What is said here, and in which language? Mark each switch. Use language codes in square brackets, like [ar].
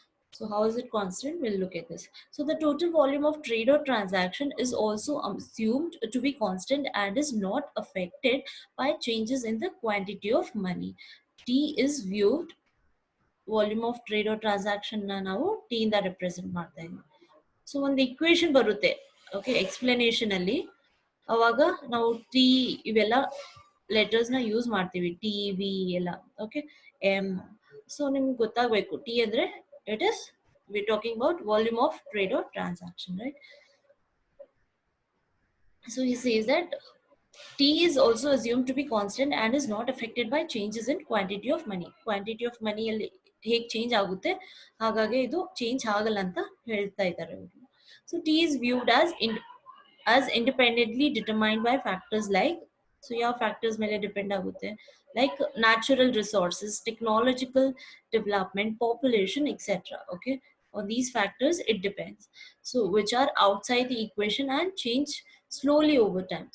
[en] So how is it constant? We'll look at this. So the total volume of trade or transaction is also assumed to be constant and is not affected by changes in the quantity of money. [kn] T is viewed, volume of trade or transaction na ನಾವು T ಇಂದ represent ಮಾಡ್ತಾ ಇದ್ದೀವಿ. So ಒಂದು equation ಬರುತ್ತೆ, okay, explanation ಅಲ್ಲಿ. ಅವಾಗ ನಾವು T ಇವೆಲ್ಲ ಲೆಟರ್ಸ್ ನ ಯೂಸ್ ಮಾಡ್ತೀವಿ, ಟಿ ವಿ ಎಲ್ಲ, ಓಕೆ, ಎಂ. ಸೊ ನಿಮ್ಗೆ ಗೊತ್ತಾಗಬೇಕು, ಟಿ ಅಂದ್ರೆ [en] it is, we're talking about volume of trade or transaction, right? So he says that T is also assumed to be constant and is not affected by changes in quantity of money. [kn] Quantity of money ಅಲ್ಲಿ ಹೇಗೆ change ಆಗುತ್ತೆ, ಹಾಗಾಗಿ ಇದು change ಆಗಲ್ಲ ಅಂತ ಹೇಳ್ತಾ ಇದ್ದಾರೆ. [en] So T is viewed as independently determined by factors like, so [kn] ಯಾವ factors ಮೇಲೆ ಡಿಪೆಂಡ್ ಆಗುತ್ತೆ, [en] like natural resources, technological development, population, etc. Okay, on these factors it depends, so which are outside the equation and change slowly over time.